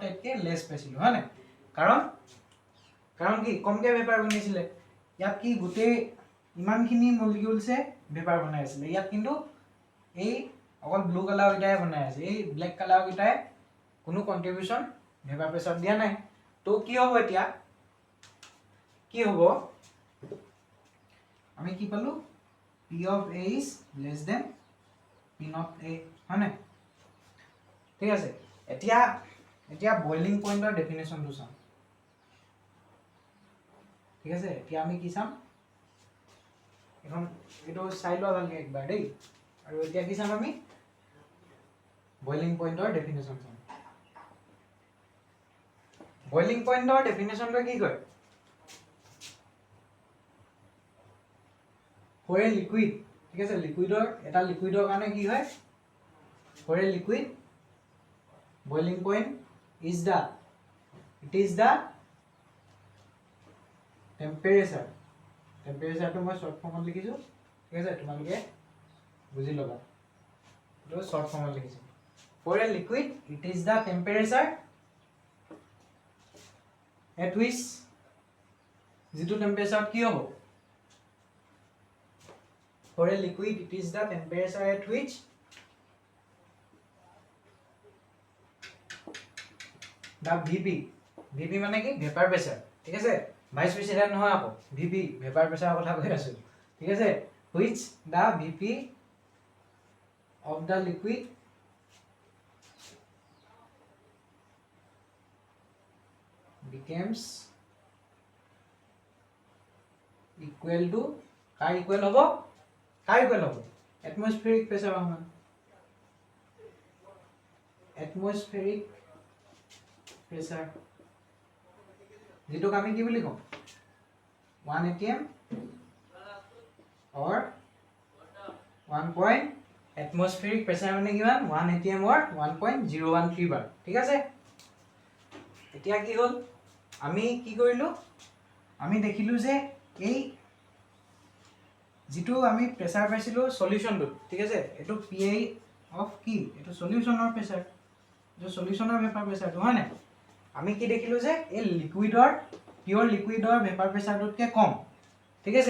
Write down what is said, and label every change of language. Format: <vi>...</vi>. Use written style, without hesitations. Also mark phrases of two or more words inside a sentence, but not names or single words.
<as>এটকে লেস পাইছিলো হয় না কাৰণ কি কমকে ভেপাৰ বনিছিলে ইয়াত কি গোটেই ইমানখিনি মলিকিউলছে ভেপাৰ বনাই আছিল ইয়াত কিন্তু এই অকল</as> <en>blue colour</en> <as>গিটাই বনাই আছে এই</as> <en>black colour</en> <as>গিটাই কোনো</as> <en>contribution vapour pressure</en> <as>দিয়া নাই তো কি হ'ব এতিয়া কি হ'ব আমি কি পালো</as> <en>P of A is less than P not A</en> <as>হয় না ঠিক আছে এতিয়া</as> <en>boiling pointৰ definitionটো</en> <as>চাম ঠিক আছে এতিয়া আমি কি চাম এখন এটো চাই লোৱা ভালকে একবাৰ দেই আৰু এতিয়া কি চাম আমি</as> <en>boiling pointৰ definition</en> <as>চাম</as> <en>boiling pointৰ definitionটো</en> <as>কি কয়</as> <en>for a liquid</en> <as>ঠিক আছে লিকুইডৰ এটা লিকুইডৰ কাৰণে কি হয়</as> <en>for a liquid boiling point is the</en> <as>temperature মই</as> <en>short formত</en> <as>লিখিছো ঠিক আছে তোমালোকে বুজি লবা তো</as> <en>short formত</en> <as>লিখিছো</as> <en>for a liquid it is the temperature at which</en> <as>যেটো টেম্পারেচার কি হ'ব</as> <en>for a liquid it is the temperature at which the VP</en> <as>মানে কি</as> <en>vapour pressure</en> <as>ঠিক আছে</as> <en>vice president</en> <as>নহয় আকৌ VP</as> <en>vapour pressureৰ</en> <as>কথা কৈ আছো ঠিক আছে</as> <en>which the VP of the liquid becomes equal to</en> <as>কাৰ ইকুৱেল হ'ব</as> <en>atmospheric pressure</en> <as>সমান</as> <en>atmospheric pressure,</en> <as>যেটোক আমি কি বুলি কম</as> <en>1 atm or 1 point atmospheric pressure</en> <as>মানে কিমান</as> <en>1 atm or 1.013 bar,</en> <as>ঠিক আছে। এতিয়া কি হল, আমি কি কৰিলো, আমি দেখিলো যে এই যেটো আমি প্ৰেছাৰ পাইছিলো সলিউশনটো, ঠিক আছে, এটো</as> <en>PI of</en> <as>কি, এটো সলিউশনৰ প্ৰেছাৰ, যে সলিউশনৰ</as> <en>vapour pressureটো</en> <as>হয় না, আমি কি দেখিলো যে এই লিকুইডৰ</as> <en>pure liquidৰ vapour pressureটোতকে</en> <as>কম, ঠিক আছে।</as>